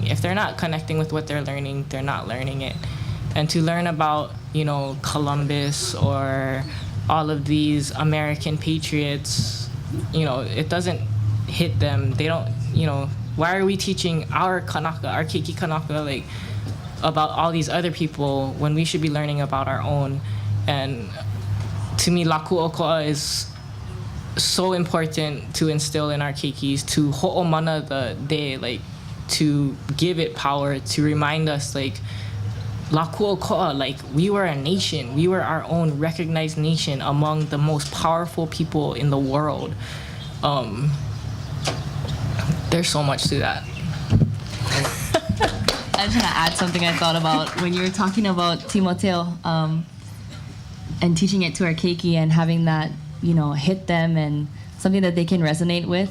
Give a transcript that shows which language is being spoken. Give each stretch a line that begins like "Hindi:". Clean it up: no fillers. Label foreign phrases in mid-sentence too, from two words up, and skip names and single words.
English: If they're not connecting with what they're learning, they're not learning it. And to learn about, Columbus or all of these American patriots, it doesn't hit them. They don't, why are we teaching our kanaka, our
Hawaiian: keiki kanaka,
English: like, about all these other people when we should be learning about our own? And to me,
Hawaiian: la ʻŌkoʻa
English: is so important to instill in our keikis, to ho'omana the day, like, to give it power, to remind us, like,
Hawaiian: la ʻŌkoʻa,
English: like, we were a nation, we were our own recognized nation among the most powerful people in the world. There's so much to that. I just want to add something I thought about when you were talking about Timoteo and teaching it to our keiki and having that, hit them and something that they can resonate with.